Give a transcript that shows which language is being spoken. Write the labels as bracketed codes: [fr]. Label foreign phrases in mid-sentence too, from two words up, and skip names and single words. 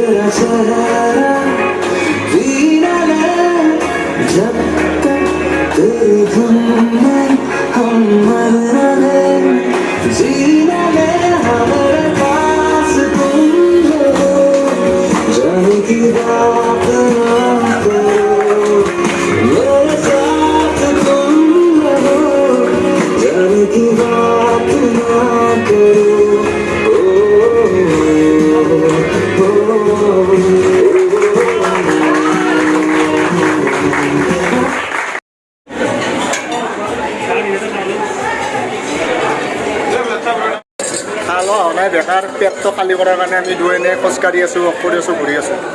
[hi] सहारा जीना ले जब तक तेरी धुन में हम मर रहे जीना ले हमारे पास तुम हो जाने की बात ना करो मेरे साथ तुम रहो जाने की बात ना करो [as] খালো নাই বেকাৰ পেটটো খালী কৰাৰ কাৰণে আমি দুই এনে খোজকাঢ়ি আছোঁ ৱক কৰি আছোঁ ঘূৰি আছোঁ